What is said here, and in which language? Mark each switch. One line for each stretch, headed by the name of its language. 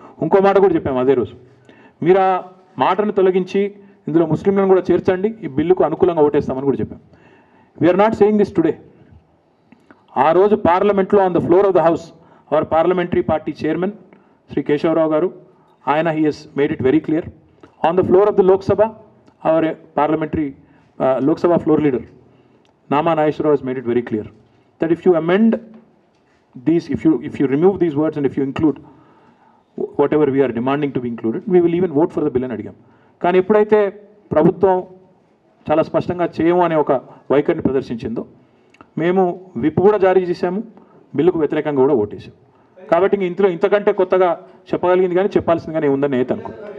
Telugu: ఇంకో మాట కూడా చెప్పాము అదే రోజు, మీరు ఆ మాటను తొలగించి ఇందులో ముస్లింలను కూడా చేర్చండి, ఈ బిల్లుకు అనుకూలంగా ఓటేస్తామని కూడా చెప్పాం.
English: We are not saying this today.
Telugu: ఆ రోజు పార్లమెంట్లో
English: On the floor of the house our parliamentary party chairman Shri Keshava Rao గారు, ఆయన he has made it very clear. On the floor of the Lok Sabha our parliamentary Lok Sabha floor leader Nama Nageswara has made it very clear that if you amend these, if you remove these words and if you include whatever we are demanding to be included, we will even vote for the bill
Telugu: అని అడిగాం. కానీ ఎప్పుడైతే ప్రభుత్వం చాలా స్పష్టంగా చేయము అనే ఒక వైఖరిని ప్రదర్శించిందో మేము విప్ కూడా జారీ చేశాము, బిల్లుకు వ్యతిరేకంగా కూడా ఓటేసాం. కాబట్టి ఇందులో ఇంతకంటే కొత్తగా చెప్పగలిగింది కానీ చెప్పాల్సింది కానీ ఉందని నేను అనుకో.